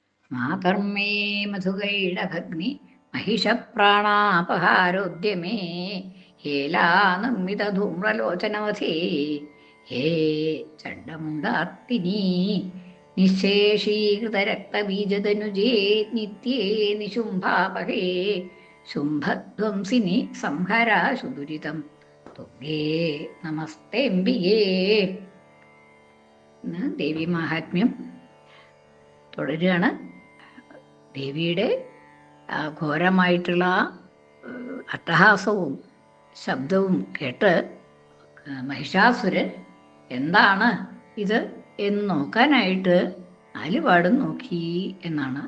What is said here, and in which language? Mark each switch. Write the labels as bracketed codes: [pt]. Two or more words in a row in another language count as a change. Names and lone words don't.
[sa] मातर्मे मधुकैटभघ्नि महिषप्राणापहारोद्यमे हेलानर्मितधूम्रलोचनवधे हे चण्डमुण्डार्तिनी निःशेषीकृतरक्तबीजतनुजे नित्ये निशुम्भापहे शुम्भध्वंसिनि संहराशु दुरितं तुङ्गे नमस्ते अम्बिके. [ml] ദേവി മാഹാത്മ്യം തുടരുകയാണ്. ദേവിയുടെ ഘോരമായിട്ടുള്ള അട്ടഹാസവും ശബ്ദവും കേട്ട് മഹിഷാസുരൻ എന്താണ് ഇത് എന്ന് നോക്കാനായിട്ട് നാലുപാടും നോക്കി എന്നാണ്.